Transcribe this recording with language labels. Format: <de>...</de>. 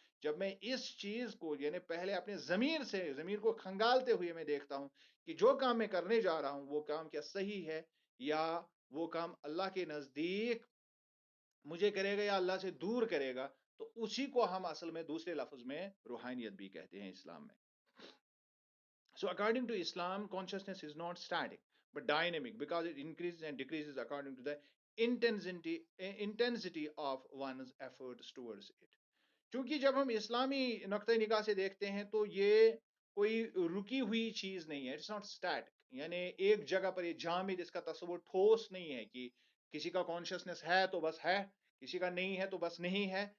<ur>جب میں اس چیز کو یعنی پہلے اپنے ضمیر کو کھنگالتے ہوئے میں دیکھتا ہوں کہ جو کام میں کرنے جا رہا ہوں وہ کام کیا صحیح ہے یا وہ کام اللہ کے نزدیک مجھے کرے گا یا اللہ سے دور کرے گا، تو اسی کو ہم اصل میں دوسرے لفظ میں روحانیت بھی کہتے ہیں اسلام میں.</ur> <en>So according to Islam, consciousness is not static but dynamic because it increases and decreases according to the intensity of one's efforts towards it.</en> <ur>چونکہ جب ہم اسلامی نقطۂ نگاہ سے دیکھتے ہیں تو یہ کوئی رکی ہوئی چیز نہیں ہے.</ur> <en>it's not static,</en> <ur>یعنی ایک جگہ پر یہ جامد، اس کا تصور ٹھوس نہیں ہے کہ کسی کا کانشیسنس ہے تو بس ہے، کسی کا نہیں ہے تو بس نہیں ہے.</ur>